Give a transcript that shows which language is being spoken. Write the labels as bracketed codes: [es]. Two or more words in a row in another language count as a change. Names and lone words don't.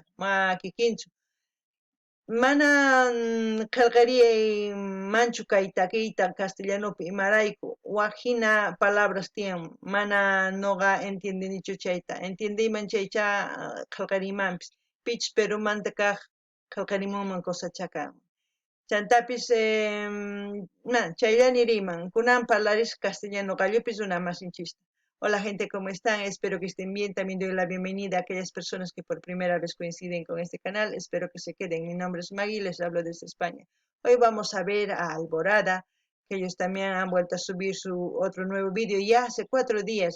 [qu] ma kikinchu mana qillqariyay manchu kay takiyta castellanopi imarayku waqhina palabras tiyan mana noqa entiendinichu chayta entiendiyman chaycha qillqariymanpis pichus Perumanta kaq qillqarimunman cosachaqa chantapis chaylla niriyman kunan parlarisqa castellano qallupis runa masinchista. [es] Hola gente, ¿cómo están? Espero que estén bien. También doy la bienvenida a aquellas personas que por primera vez coinciden con este canal. Espero que se queden. Mi nombre es Maggie, les hablo desde España. Hoy vamos a ver a Alborada, que ellos también han vuelto a subir su otro nuevo vídeo ya hace 4 días.